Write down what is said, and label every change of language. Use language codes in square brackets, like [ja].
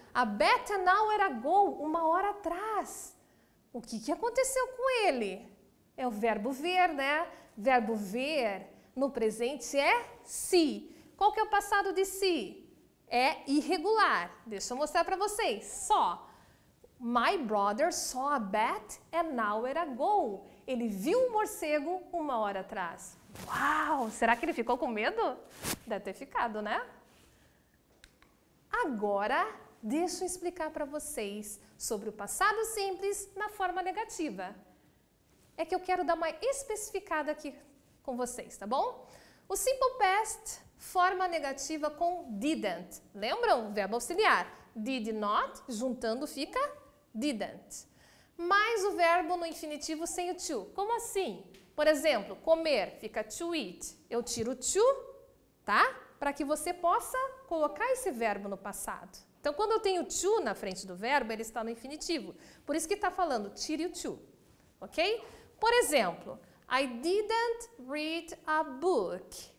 [en] A bat an hour ago, [pt] 1 hora atrás. O que aconteceu com ele? É o verbo ver, né? Verbo ver no presente é see. Qual que é o passado de see? É irregular. Deixa eu mostrar para vocês. Só. [en] My brother saw a bat an hour ago. [pt] Ele viu um morcego 1 hora atrás. Uau! Será que ele ficou com medo? Deve ter ficado, né? Agora, deixa eu explicar para vocês sobre o passado simples na forma negativa. É que eu quero dar uma especificada aqui com vocês, tá bom? O simple past, forma negativa com didn't. Lembram? Verbo auxiliar. Did not, juntando fica didn't. Mais o verbo no infinitivo sem o to. Como assim? Por exemplo, comer fica to eat. Eu tiro to, tá? Para que você possa colocar esse verbo no passado. Então, quando eu tenho to na frente do verbo, ele está no infinitivo. Por isso que está falando tire o to, ok? Por exemplo, [en] I didn't read a book.